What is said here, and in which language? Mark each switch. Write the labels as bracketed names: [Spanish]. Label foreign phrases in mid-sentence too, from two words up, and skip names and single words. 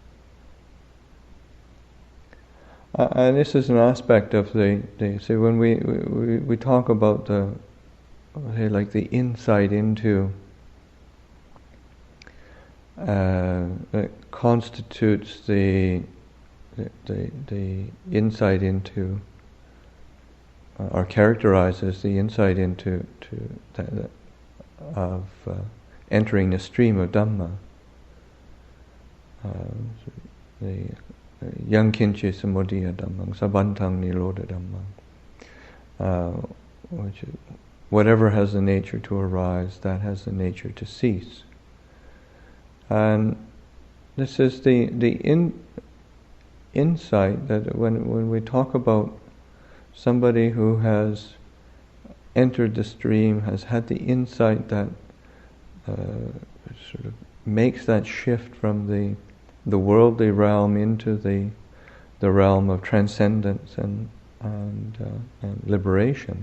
[English] And this is an aspect of so when we talk about like the insight into that constitutes the insight into, or characterizes the insight into of entering the stream of Dhamma. [Pali] The yang kinche samudaya dhammang sabantang nirodha dhammang, [English] which is, whatever has the nature to arise, that has the nature to cease. And this is the insight that when we talk about somebody who has entered the stream, has had the insight that sort of makes that shift from the worldly realm into the realm of transcendence and liberation.